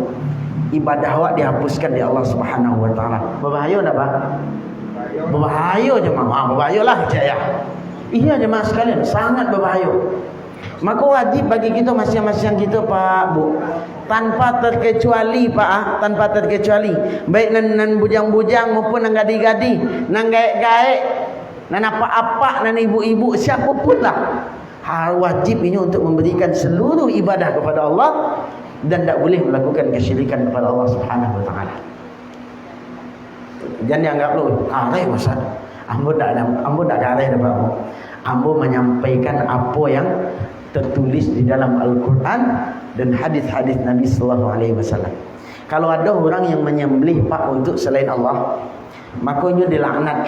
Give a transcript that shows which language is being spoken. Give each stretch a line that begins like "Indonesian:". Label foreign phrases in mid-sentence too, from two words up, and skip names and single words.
Minangkabau: Ibadah awak dihapuskan di Allah
Arabic: Subhanahu wa taala.
Indonesian: Berbahaya tak Pak? Berbahaya jemaah. Berbahayalah saya. Iya jemaah sekalian, sangat berbahaya. Maka wajib bagi kita masing-masing kita Pak Bu, tanpa terkecuali Pak, tanpa terkecuali, baik nan bujang-bujang maupun nan gadi-gadi, nan gaek-gaek, nan apa-apa nan ibu-ibu siapapun lah, wajib ini untuk memberikan seluruh ibadah kepada Allah dan tak boleh melakukan kesyirikan kepada Allah
Arabic: Subhanahu wa taala.
Minangkabau: Jangan dianggap lu kareh Ustaz. Ambo tak kareh dah Pak.
Indonesian: Ambo menyampaikan apa yang tertulis di dalam Al-Quran dan hadis-hadis Nabi
Arabic: sallallahu alaihi wasallam.
Indonesian: Kalau ada orang yang menyembelih Pak untuk selain Allah, makanya dilaknat.